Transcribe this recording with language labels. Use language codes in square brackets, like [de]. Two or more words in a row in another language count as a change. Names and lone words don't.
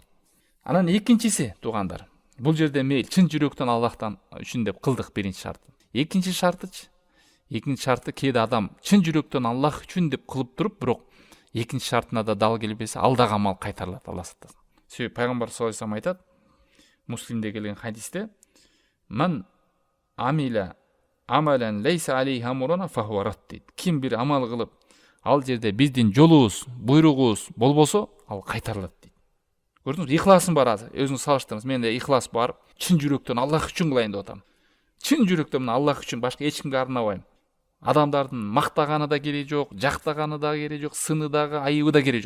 [ky] Анан экинчиси, туугандар. Бул жерде мейли чын жүрөктөн Аллахтан үчүн деп кылдык биринчи шарты. Экинчи шартычы, Экинчи шарты кээде адам чын жүрөктөн Аллах үчүн деп кылып туруп, бирок экинчи шартына да дал келбесе, ал дагы амал кайтарылат, Алла сактасын. Себеби пайгамбар [ar] صلى الله عليه وسلم [ky] айтат, Муслимде келген хадисте, [ar] "من عمل عملا ليس عليه أمرنا فهو رد" дейт. [ky] Ким бир амал кылып, ал жерде биздин жолубуз, буйругубуз болбосо, ал кайтарылат дейт. Көрдүңүз, ихласым бар азыр. Өзүңүз салыштырыңыз. Менде ихлас бар. Чын жүрөктөн Аллах үчүн кылайын деп атам. Чын жүрөктөн мына Аллах үчүн, башка эч кимге арнабайм. Адамдардын мактаганы да кереги жок, жактаганы да кереги жок, сыны дагы, айыбы да кереги жок.